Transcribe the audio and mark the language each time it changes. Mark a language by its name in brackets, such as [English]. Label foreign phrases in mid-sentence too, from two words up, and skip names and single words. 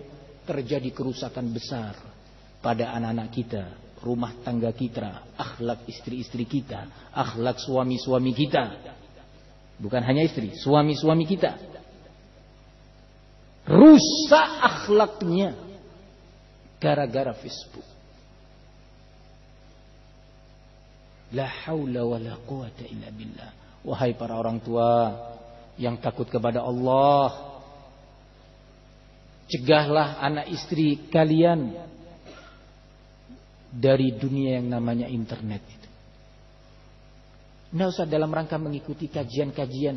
[Indonesian] Terjadi kerusakan besar pada anak-anak kita, rumah tangga kita, akhlak istri-istri kita, akhlak suami-suami kita. Bukan hanya istri, suami-suami kita. Rusak akhlaknya gara-gara Facebook. [Arabic] لا حول ولا قوة إلا بالله. [Indonesian] Wahai para orang tua yang takut kepada Allah, cegahlah anak istri kalian dari dunia yang namanya internet itu. Nggak usah dalam rangka mengikuti kajian-kajian.